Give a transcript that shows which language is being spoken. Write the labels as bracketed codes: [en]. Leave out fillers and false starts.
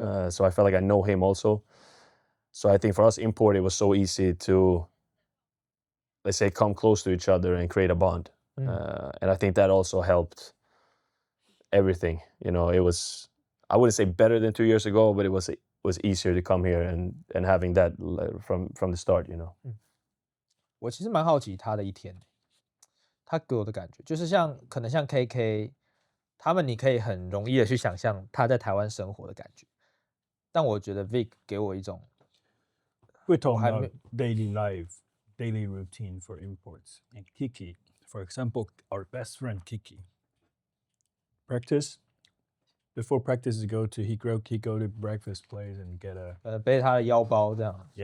[en] So I felt like I know him also. So I think for us import, it was so easy to, let's say, come close to each other and create a bond. And I think that also helped everything. You know, it was, I wouldn't say better than 2 years ago, but it was easier to come here and having that from the start, you know. [zh] 我其实蛮好奇他的一天，他给我的感觉就是可能像 KK 他们，你可以很容易的去想象他在台湾生活的感觉，但我觉得 Vic 给我一种 [en] We're talking about daily life, daily routine for imports. And Kiki, for example, our best friend Kiki. Practice. Before practice, he go to breakfast place and get a [zh] 背他的腰包这样